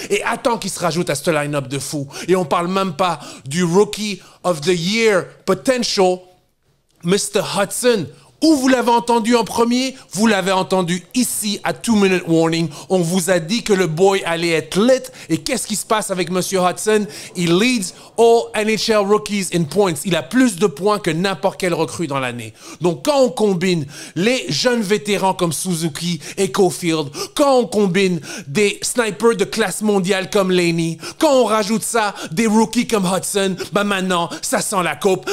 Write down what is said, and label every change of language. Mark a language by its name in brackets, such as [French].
[French] Et attends qu'il se rajoute à ce line-up de fou. Et on parle même pas du [English] Rookie of the Year potential, [French] Mr. Hudson. Où vous l'avez entendu en premier? Vous l'avez entendu ici à 2 Minute Warning. On vous a dit que le boy allait être lit. Et qu'est-ce qui se passe avec Monsieur Hudson? Il [English] leads all NHL rookies in points. [French] Il a plus de points que n'importe quel recrue dans l'année. Donc quand on combine les jeunes vétérans comme Suzuki et Caulfield, quand on combine des snipers de classe mondiale comme Laney, quand on rajoute ça, des rookies comme Hudson, ben maintenant, ça sent la coupe.